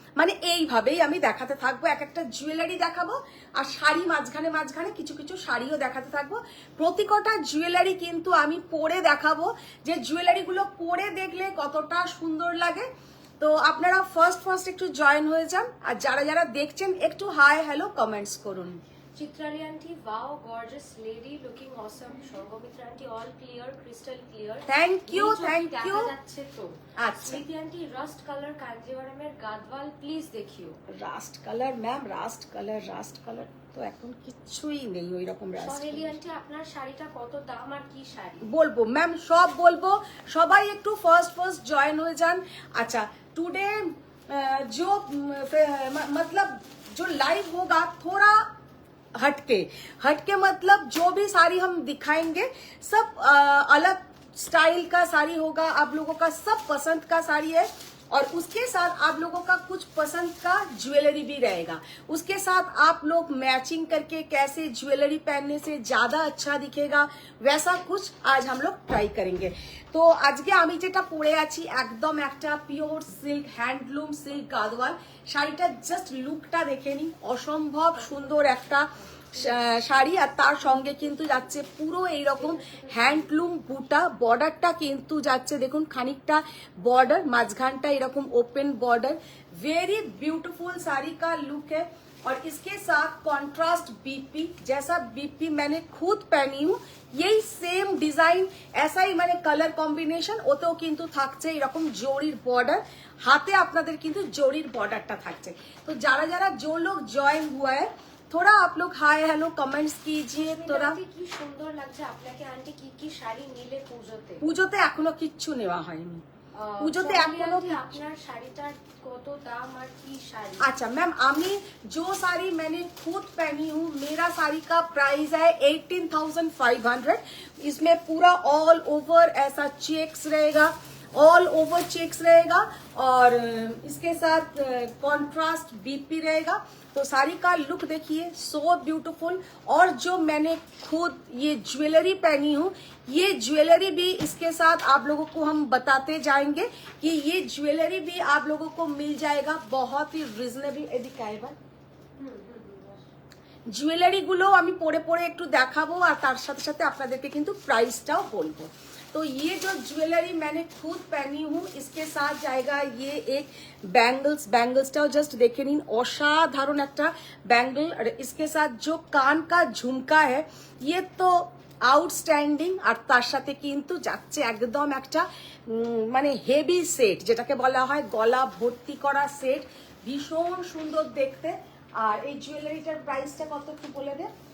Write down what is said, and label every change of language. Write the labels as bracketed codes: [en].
[bn] মানে এইভাবেই আমি দেখাতে থাকবো, এক একটা জুয়েলারি দেখাবো, আর শাড়ি মাঝখানে মাঝখানে কিছু কিছু শাড়িও দেখাতে থাকবো। প্রতিকটা জুয়েলারি কিন্তু আমি পরে দেখাবো, যে জুয়েলারিগুলো পরে দেখলে কতটা সুন্দর লাগে। তো আপনারা ফার্স্ট ফার্স্ট একটু জয়েন হয়ে যান, আর যারা যারা দেখছেন একটু হাই হ্যালো কমেন্টস করুন। চিত্রালি aunty, [en] wow, gorgeous lady, looking awesome. [bn] Sanghamitra aunty, [en] all clear, crystal clear. [bn] Thank you, নিচে থ্যাংক দেখা ইউ। যাচ্ছে তো। আচ্ছা, স্মৃতি aunty, rushed colour কাঞ্জিভারামের Gadwal please দেখিও। Rushed colour ma'am, rushed colour তো এখন কিচ্ছুই নেই ওই রকম রাস্ট। সোহেলি আন্টি, আপনার শাড়িটা কত দাম আর কি শাড়ি? বলবো ম্যাম, সব বলবো, সবাই একটু ফার্স্ট ফার্স্ট জয়েন হয়ে যান। [hi] अच्छा टुडे जो मतलब जो लाइव होगा थोड़ा हटके मतलब जो भी साड़ी हम दिखाएंगे सब अलग स्टाइल का साड़ी होगा, आप लोगों का सब पसंद का साड़ी है, और उसके साथ आप लोगों का कुछ पसंद का ज्वेलरी भी रहेगा। उसके साथ आप लोग मैचिंग करके कैसे ज्वेलरी पहनने से ज्यादा अच्छा दिखेगा, वैसा कुछ आज हम लोग ट्राई करेंगे। [bn] तो আজকে আমি যেটা পরে আছি একদম একটা pure silk, handloom silk Gadwal শাড়িটা, জাস্ট লুকটা দেখে নিন, অসম্ভব সুন্দর একটা শাড়ি। আর তার সঙ্গে কিন্তু যাচ্ছে পুরো এইরকম হ্যান্ডলুম বুটা, বর্ডারটা কিন্তু যাচ্ছে দেখুন খানিকটা बॉर्डर, माঝখানটা এরকম open border, [hi] very beautiful sari का लुक है। और इसके साथ कॉन्ट्रास्ट बीपी, जैसा बीपी मैंने खुद पहनी हूँ यही सेम डिजाइन, ऐसा ही [bn] মানে কালার কম্বিনেশন, ওতেও কিন্তু থাকছে এরকম জরির বর্ডার, হাতে আপনাদের কিন্তু জরির বর্ডারটা থাকছে। তো যারা যারা [hi] जो लोग জয়েন हुआ है थोड़ा आप लोग हाय हेलो कमेंट्स कीजिए। [bn] তোরা কি সুন্দর লাগছে আপনাকে আন্টি, কি কি শাড়ি নিলে পুজোতে? পুজোতে এখনো কিচ্ছু নেওয়া হয়নি, পুজোতে এখনো। আপনার শাড়িটার কত দাম আর কি শাড়ি? [hi] अच्छा मैम, আমি जो साड़ी मैंने खुद पहनी हूँ, मेरा साड़ी का प्राइस है 18,500। इसमें पूरा ऑल ओवर ऐसा चेक्स रहेगा, ऑल ओवर चेक्स रहेगा, और इसके साथ कॉन्ट्रास्ट बीपी रहेगा। तो साड़ी का लुक देखिए, सो ब्यूटीफुल। और जो मैंने खुद ये ज्वेलरी पहनी हूँ, ये ज्वेलरी भी इसके साथ आप लोगों को हम बताते जाएंगे कि ये ज्वेलरी भी आप लोगों को मिल जाएगा बहुत ही रिजनेबल। [bn] एदिकाएगा জুয়েলারি গুলো আমি পরে পরে একটু দেখাবো, আর তার সাথে সাথে আপনাদেরকে কিন্তু প্রাইসটাও বলবো। [hi] तो ये जो ज्वेलरी मैंने खुद पहनी हूँ, इसके साथ जाएगा ये एक बैंगल्सটাও [bn] জাস্ট দেখে নিন, অসাধারণ একটা ব্যাঙ্গল। আর [hi] इसके साथ जो कान का झुमका है ये तो [bn] আউটস্ট্যান্ডিং, আর তার সাথে কিন্তু যাচ্ছে একদম একটা মানে হেভি সেট, যেটাকে বলা হয় গলা ভর্তি করা সেট, ভীষণ সুন্দর দেখতে। আর এই জুয়েলারিটার প্রাইসটা কত একটু বলে দে।